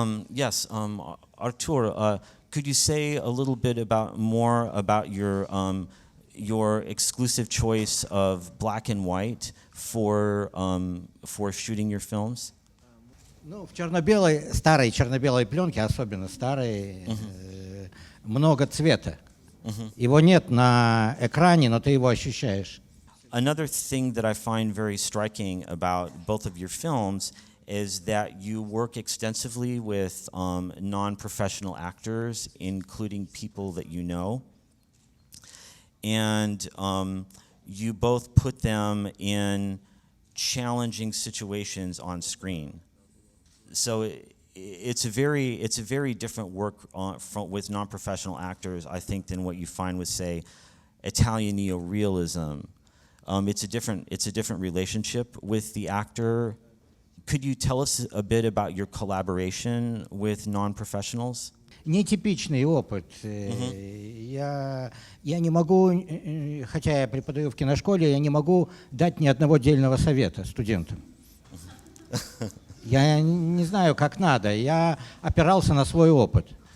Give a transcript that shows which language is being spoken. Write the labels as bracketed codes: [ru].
[en] Yes, Artur, could you say a little bit more about your exclusive choice of black and white for shooting your films? [ru] Ну, в черно-белой, старой черно-белой пленке, особенно старой, много цвета. Его нет на экране, но ты его ощущаешь. [en] Another thing that I find very striking about both of your films is that you work extensively with non-professional actors, including people that you know. And you both put them in challenging situations on screen. So it's a very different work with non-professional actors, I think, than what you find with, say, Italian neorealism. It's a different relationship with the actor. Could you tell us a bit about your collaboration with non-professionals? [ru] Нетипичный опыт. Я не могу, хотя я преподаю в киношколе, я не могу дать ни одного дельного совета студентам. Я не знаю, как надо. Я опирался на свой опыт.